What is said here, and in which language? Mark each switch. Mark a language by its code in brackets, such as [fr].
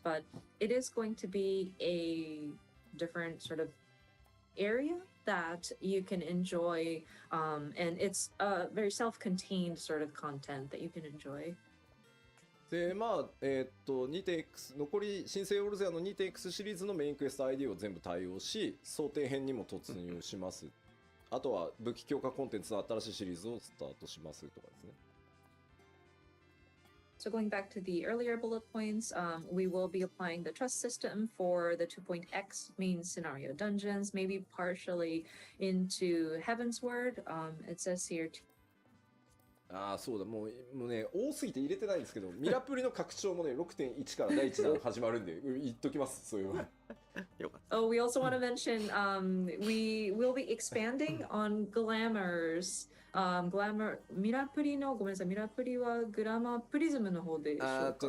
[en] But it is going to be a different sort of area that you can enjoy, and it's a very self-contained sort of content that you can enjoy. [ja] でまあ2.x 残り新生オルゼアの 2.x シリーズのメインクエスト ID を全部対応し、想定編にも突入します。あとは武器強化コンテンツの新しいシリーズをスタートしますとかですね。 [en] So going back to the earlier bullet points, we will be applying the trust system for the 2.x main scenario dungeons, maybe partially into Heavensward. It says here. [ja] ああそうだ、もうね多すぎて入れてないんですけど、ミラプリの拡張もね 6.1 から第1弾始まるんで言っときます。そういうの。 [en] Oh, we also want to mention we will be expanding on Glamours. [ja] Glamour ミラプリのごめんなさい、ミラプリはグラマープリズムの方でしょうか。